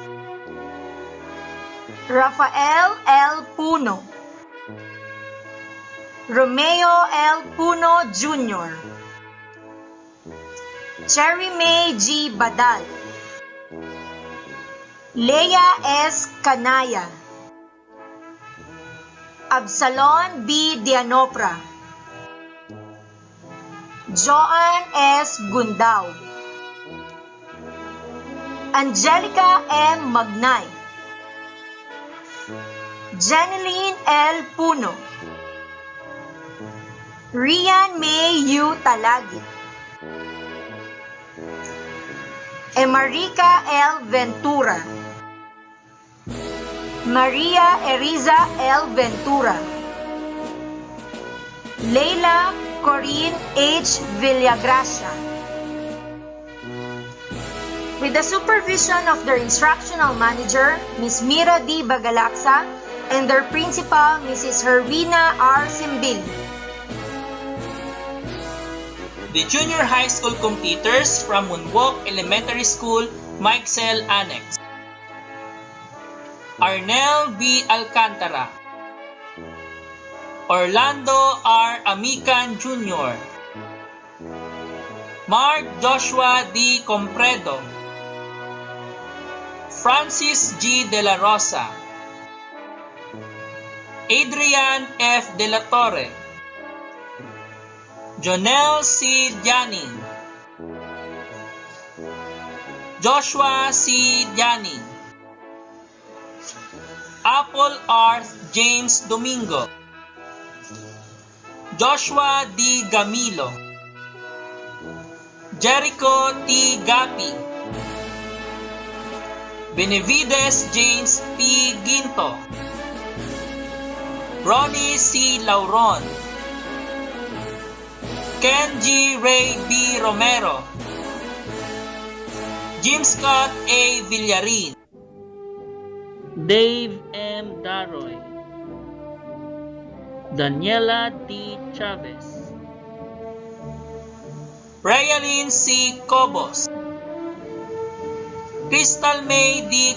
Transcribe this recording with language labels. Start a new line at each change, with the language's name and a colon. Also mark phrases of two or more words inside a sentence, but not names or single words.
English: Rafael L. Puno. Romeo L. Puno Jr. Cherry May G. Badal. Leia S. Canaya. Absalon B. Dianopra. Joan S. Gundao. Angelica M. Magnay. Jeneline L. Puno. Rian May U. Talagi. Emarika L. Ventura. Maria Eriza L. Ventura, Leila Corinne H. Villagracia. With the supervision of their instructional manager, Ms. Mira D. Bagalaksa, and their principal, Mrs. Herwina R. Simbili. The junior high school completers from Munwok Elementary School, Meixel Annex. Arnel B. Alcantara, Orlando R. Amican Jr., Mark Joshua D. Compredo, Francis G. De La Rosa, Adrian F. De La Torre, Jonel C. Janin, Joshua C. Janin, Apple R. James Domingo, Joshua D. Gamilo, Jericho T. Gapi, Benavides James P. Ginto, Ronnie C. Lauron, Kenji Ray B. Romero, Jim Scott A. Villarin, Dave M. Daroy, Daniela D. Chavez, Rayalyn C. Cobos, Crystal May D.